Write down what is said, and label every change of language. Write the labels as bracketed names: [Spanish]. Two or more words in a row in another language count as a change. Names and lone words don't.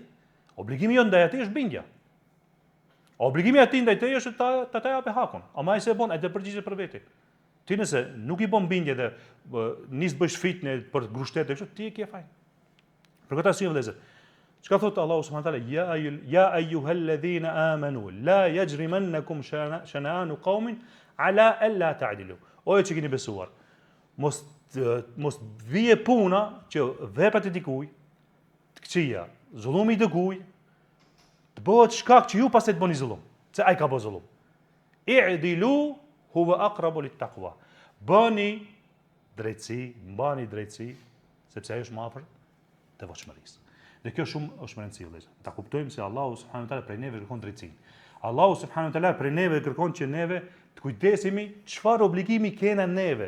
[Albanian] Obligimi jon ndaj atij është bindja. Obligimi atij ndaj teje është ta japë hakun. Ama ai se bën, ai të përgjigjet për veti. Ti nëse nuk i bën bindje dhe nis bësh fitnë për grushtet e kështu, ti e ke fajin. Për këtë arsye vëllezër, çka thot Allahu [Arabic] سبحانه وتعالى, يا أيها الذين آمنوا لا يجرمنكم شنآن قوم على ألا تعدلوا. [Albanian] O ju që keni besuar, mos vije puna që veprat e dikujt të këqija, zullumi i dikujt të bëhet shkak që ju pastaj të bëni zullum, se ai ka bërë zullum. [Arabic] اعدلوا هو أقرب للتقوى. [Albanian] Bëni drejtësi, mbani drejtësi, sepse ajo është më afër devotshmërisë. Dhe kjo shumë është më rëndësishme vëllezër. Ta kuptojmë se Allahu [Arabic] سبحانه وتعالى [Albanian] prej neve kërkon drejtsinë. Allahu [Arabic] سبحانه وتعالى [Albanian] prej neve kërkon që neve të kujdesemi çfarë obligimi kena neve.